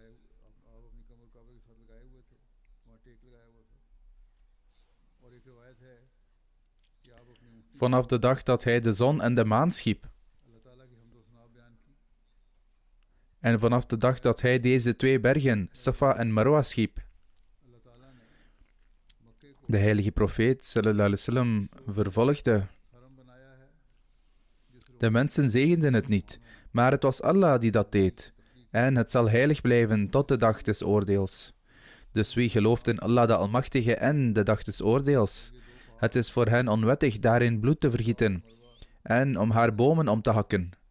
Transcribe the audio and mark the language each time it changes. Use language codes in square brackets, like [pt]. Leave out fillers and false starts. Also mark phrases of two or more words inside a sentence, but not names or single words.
[nl] Vanaf de dag dat hij de zon en de maan schiep. En vanaf de dag dat hij deze twee bergen, Safa en Marwa, schiep. De heilige profeet [ar] صلى الله عليه وسلم [nl] vervolgde: de mensen zegenden het niet, maar het was Allah die dat deed. En het zal heilig blijven tot de dag des oordeels. Dus wie gelooft in Allah de Almachtige en de dag des oordeels, het is voor hen onwettig daarin bloed te vergieten en om haar bomen om te hakken.